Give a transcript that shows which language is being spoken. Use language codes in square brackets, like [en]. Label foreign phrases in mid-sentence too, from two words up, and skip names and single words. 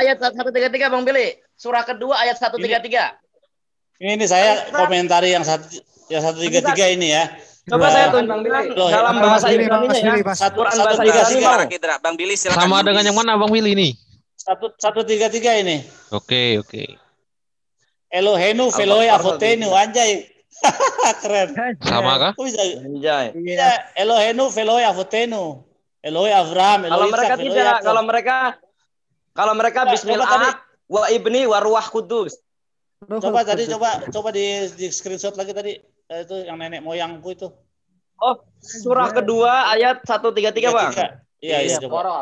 [id] ayat 133 Bang Billy. Surah kedua ayat 133. ini saya komentari yang 133 ini ya. Coba saya tunjukkan dalam bahasa Ibrani-nya ya. Quran bahasa Ibrani. Bang Billy silakan. Sama dengan yang mana Bang Willy ini? 133 ini. Oke. [he] אלוהינו ואלוהי אבותינו anjay. [id] Keren. Sama kah? Anjay. Iya, [he] אלוהינו ואלוהי אבותינו. אלוהי אברהם, [id] Kalau Elohe mereka Ishak, tidak, kalau mereka [ar] بسم الله والابن والروح القدس. [id] Coba di screenshot lagi tadi itu yang nenek moyangku itu. Oh, surah kedua ayat 133 Bang. Iya, coba.